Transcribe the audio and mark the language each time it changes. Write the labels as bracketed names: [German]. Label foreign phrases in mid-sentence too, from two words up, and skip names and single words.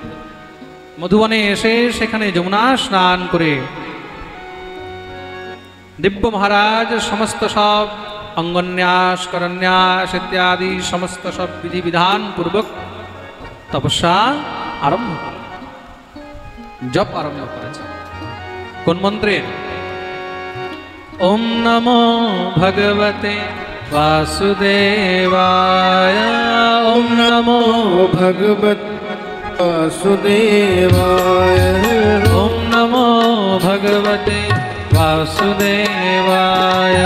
[Bangla] মধুবনে এসে সেখানে যমুনা স্নান করে দিব্য মহারাজ সমস্ত সব অঙ্গন্যাস করন্যাস ইত্যাদি সমস্ত সব বিধি বিধান পূর্বক তপস্যা আরম্ভ করলেন। জপ আরম্ভ করেছে। কোন মন্ত্রের? [Sanskrit] ওম নমো ভগবতে বাসুদেবায়। ওম নমো ভগবতে বাসুদেবায়। ওম নমো ভগবতে বাসুদেবায়।